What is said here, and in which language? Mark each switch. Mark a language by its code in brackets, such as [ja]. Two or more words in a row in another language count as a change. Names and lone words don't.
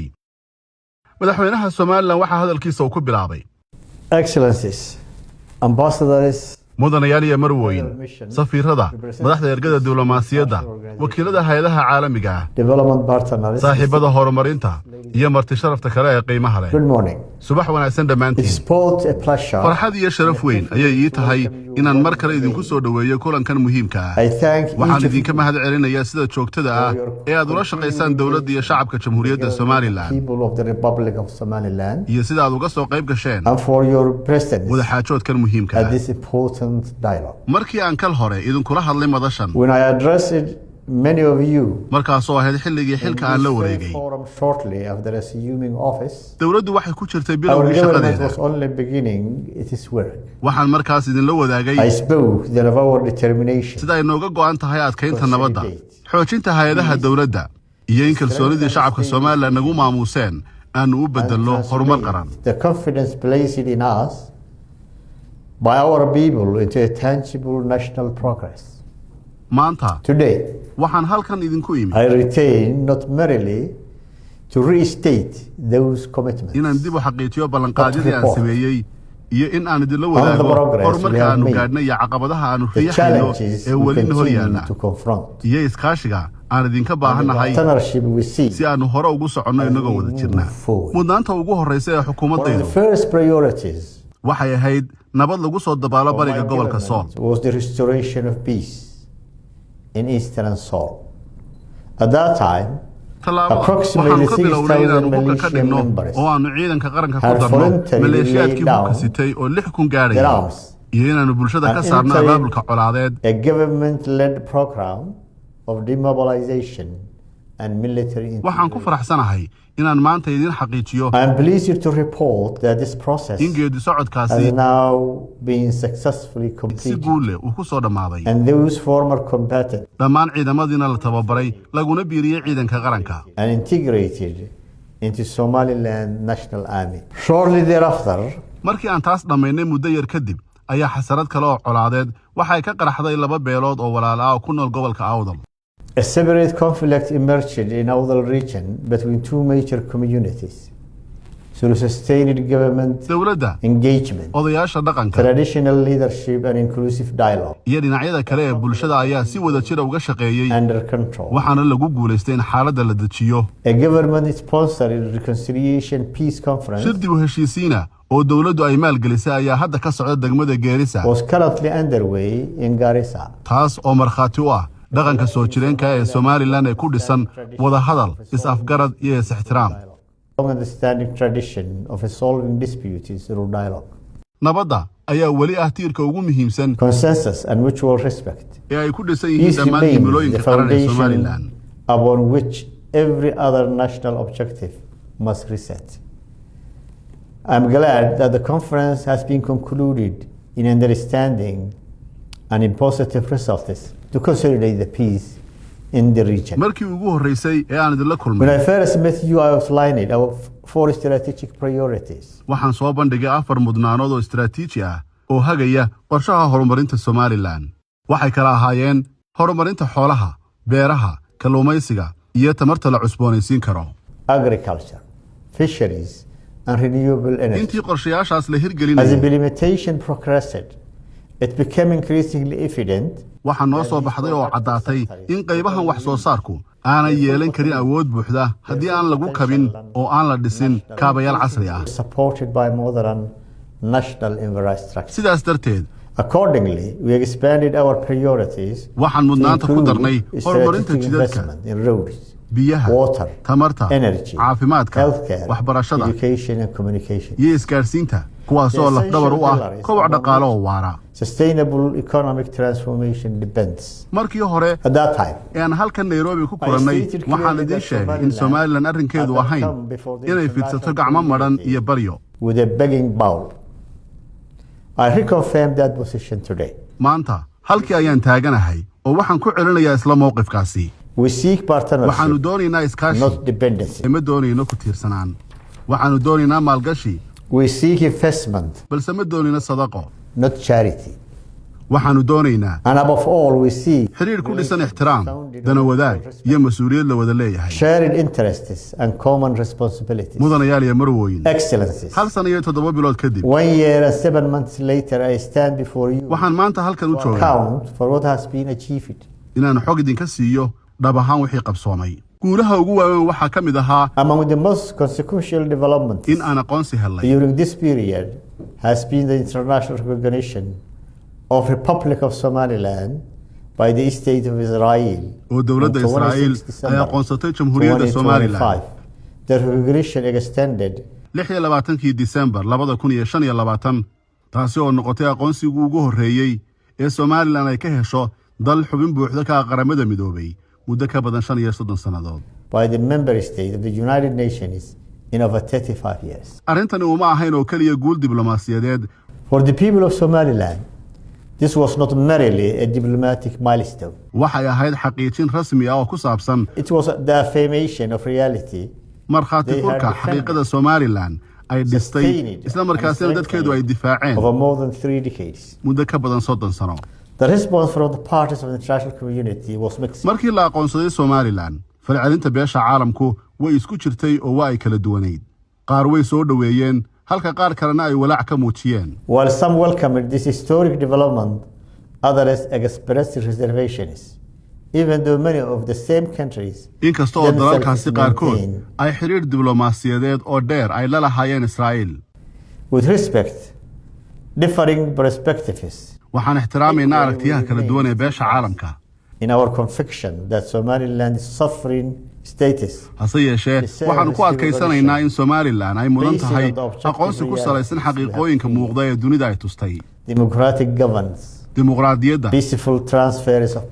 [so] madaxweynaha Somaliland waxa hadalkiisa uu ku bilaabay [en] Excellencies, ambassadors, [so] mudanayaal iyo marwooyin, safiirada, madaxda ergada diblomaasiyadda, wakiillada hay'adaha caalamiga ah, [en] development partners, [so] saaxiibada horumarinta iyo marti sharafta kale ee qiimaha leh. [en] good morning. [so] subax wanaagsan dhammaantiin. [en] It's both a pleasure. [so] farxad iyo sharaf weyn ayay ii tahay inaan mar kale idinku soo dhaweeyo kulankan muhiimka ah. [en] I thank [so] waxaan idinka mahad celinayaa sida joogtada ah ee aad ula shaqaysaan dawladda iyo shacabka Jamhuuriyadda Somaliland [en] people of the Republic of Somaliland [so] iyo sida aad uga soo qayb gasheen [en] and for your presence [so] wada xaajoodkan muhiimka [en] at [so] ah. [en] this important dialogue. [so] markii aan kal hore idinkula hadlay madashan [en] When I addressed many of you [so] markaasoo ahayd xilligii xilka aan la wareegay, [en] forum shortly after assuming office, [so] dawladdu waxay ku jirtay [en] our [so] bilowgii [en] government [so] shaqadeeda. [en] was only beginning its work. [so] waxaan markaas idinla wadaagay [en] I spoke then of our determination [so] sida ay nooga go'an tahay adkaynta nabadda, xoojinta hay'adaha dawladda iyo in kalsoonidii shacabka Somaliland nagu maamuuseen aanu u bedelno horumar qaran. [en] the confidence placed in us by our people into a tangible national progress. [so] maanta [en] Today, [so] waxaan halkan idinku imi [en] I retain not merely to restate those commitments, [so] inaan dib u xaqiijiyo ballanqaadyadii aan [en] report [so] sameeyey iyo in aan idinla [en] on [so] wadaago [en] the progress [so] horumarka [en] we have [so] aanu [en] made, [so] gaadhnay iyo caqabadaha aanu [en] the [so] riixayno [en] challenges [so] ee [en] we [so] weli hor [en] continue [so] yaalla [en] to confront, [so] iyo iskaashiga aan idinka [en] and the [so] baahannahay [en] partnership we see. [so] si aanu hore ugu soconno inagoo wada jirna. [en] move forward. [so] mudnaanta ugu horreysa ee [en] One of [so] xukuumaddaydu [en] the first priorities [so] waxay ahayd nabad lagu soo dabaalo [en] of my [so] bariga gobolka Sool. [en] government was the restoration of peace in eastern Sool. At that time, Approximately approximately [so] waxaanu ka bilownay 6,000 inaanu hubka ka [en] militias [so] dhigno [en] members [so] oo aanu ciidanka qaranka ku [en] had [so] darno [en] voluntarily [so] maleeshiyaadkii [en] laid [so] hubka [en] down [so] sitay oo 6,000 [en] their [so] gaadhaya [en] arms, [so] iyo inaanu bulshada ka [en] and [so] saarno [en] entering [so] abaabulka colaadeed [en] a government-led program of demobilization and military [so] waxaan ku faraxsanahay inaan maanta idin xaqiijiyo [en] I am pleased to report that this process [so] in geedi socodkaasi [en] has now been successfully [so] si [en] completed, [so] guul leh uu ku soo dhammaaday. [en] and those former combatants [so] dhammaan ciidamadiina la tababaray laguna biiriyey ciidanka qaranka [en] and integrated into Somaliland National Army. Shortly thereafter, [so] markii aan taas dhammaynay muddo yar kadib ayaa xasarad kale oo colaadeed waxay ka qaraxday laba beelood oo walaal ah oo ku nool gobolka Awdal. [en] a separate conflict emerged in Awdal region between two major communities. Through sustained government [so] dawladda, [en] engagement, [so] odayaasha dhaqanka [en] traditional leadership and inclusive dialogue [so] iyo dhinacyada kale ee bulshada ayaa si wada jir uga shaqeeyay [en] under control. [so] waxaana lagu guuleystay in xaaladda la dejiyo. [en] A government-sponsored reconciliation peace conference [so] shir dib u heshiisiina oo dawladdu ay maalgelisay ayaa hadda ka socda degmada Geerisa, [en] was currently underway in Garissa. [so] taas oo markhaati u ah dhaqanka soo jireenka ee Somaliland ee ku dhisan wada hadal, is-afgarad iyo is-ixtiraam. [en] Long-standing tradition of resolving disputes through dialogue, [so] nabadda ayaa weli ah tiirka ugu muhiimsan [en] consensus and mutual respect [so] ee ay ku dhisan yihiin [en] This [so] dhammaan [en] remains [so] himilooyinka [en] the [so] qaran ee [en] foundation [so] Somaliland. [en] upon which every other national objective must reset. I'm glad that the conference has been concluded in understanding and in positive results to consolidate the peace in the region. [so] markii ugu horeysay ee aan idinla [en] When [so] kulmay [en] I first met you, I outlined our four strategic priorities. [so] waxaan soo bandhigay 4 mudnaanood oo istiraatiiji ah oo hagaya qorshaha horumarinta Somaliland. waxay kala ahaayeen horumarinta xoolaha, beeraha, kalluumaysiga iyo tamarta la cusboonaysiin karo. [en] Agriculture, fisheries, and renewable energy. [so] intii qorshayaashaas la [en] As [so] hirgelinayay [en] implementation progressed, it became increasingly evident [so] waxaa noo soo baxday oo caddaatay in qaybahan wax soo saarku aanay yeelan karin awood buuxda haddii aan lagu kabin oo aan la dhisin kaabayaal casri ah. [en] supported by modern national infrastructure. [so] sidaas darteed [en] Accordingly, we expanded our priorities [so] waxaan [en] to [so] mudnaanta ku darnay [en] include [so] horumarinta [en] strategic [so] jidadka, [en] investment in roads, [so] biyaha, [en] water, [so] tamarta, [en] energy, [so] caafimaadka, [en] healthcare, [so] waxbarashada [en] education and communication. [so] iyo isgaarsiinta kuwaasoo lafdhabar u ah koboc dhaqaale oo waara. [en] Sustainable economic transformation depends. [so] markii hore [en] At that time, [so] aan halkan Nairobi ku kulannay waxaan idin sheegay in Somaliland arrinkeedu ahayn inay fidsato gacmo maran iyo baryo. [en] With a begging bowl. I reconfirm that position today. [so] maanta halkii ayaan taaganahay oo waxaan ku celinayaa isla mowqifkaasi. [en] We seek partnership, [so] waxaanu doonaynaa iskaashi, [en] not dependency. [so] ma doonayno ku tiirsanaan. waxaanu doonaynaa maalgashi, [en] We seek investment, [so] balse ma doonayno sadaqo. [en] not charity. [so] waxaanu doonaynaa [en] And above all, we seek [so] xiriir ku dhisan ixtiraam, dana wadaag iyo mas'uuliyad la wada leeyahay. [en] shared interests and common responsibilities. [so] mudanayaal iyo marwooyin, [en] Excellencies. [so] hal sano iyo 7 bilood kadib [en] 1 year and 7 months later, I stand before you [so] waxaan maanta halkan u [en] to [so] joogaa [en] account for what has been achieved. [so] inaan xog idinka siiyo dhab ahaan wixii qabsoomay. guulaha ugu waaweyn waxaa ka mid ahaa [en] Among the most consequential developments [so] in aan aqoonsi helnay [en] during this period has been the international recognition of Republic of Somaliland by the State of Israel. [so] oo dowladda [en] on 26 [so] Israa'iil [en] December [so] ay aqoonsatay Jamhuuriyadda Somaliland [en] 2025. The recognition extended [so] 26 December 2025 taasi oo noqotay aqoonsigii ugu horreeyay ee Somaliland ay ka hesho dal xubin buuxda ka qaramada midoobay muddo ka badan 35 sannadood. [en] by the member state of the United Nations in over 35 years. [so] arrintani uma ahayn oo kaliya guul diblomaasiyadeed. [en] For the people of Somaliland, this was not merely a diplomatic milestone. [so] waxay ahayd xaqiijin rasmi ah oo ku saabsan [en] It was the affirmation of reality [so] markhaati furka xaqiiqada Somaliland ay dhistay isla markaasina dadkeedu ay difaaceen [en] over more than 3 decades. [so] muddo ka badan 30 sano. [en] The response from the parties of the international community was mixed. [so] markii la aqoonsaday Somaliland falcelinta beesha caalamku way isku jirtay oo waa ay kala duwaneyd. qaar way soo dhaweeyeen halka qaar kalena ay walaac ka muujiyeen. [en] While some welcomed this historic development, others expressed reservations, even though many of the same countries [so] inkasta oo dalalkaasi qaarkood ay xiriir diblomaasiyadeed oo dheer ay la lahaayeen Israa'iil. [en] with respect, differing perspectives, [so] waxaan ixtiraamaynaa aragtiyaha kala duwan ee beesha caalamka. [en] in our conviction that Somaliland is sovereign status. [so] hase yeeshee waxaanu ku adkaysanaynaa in Somaliland ay mudan tahay aqoonsi ku salaysan xaqiiqooyinka muuqda ee dunida ay tustay. [en] Democratic governance, [so] dimuqraadiyadda [en] peaceful transfers of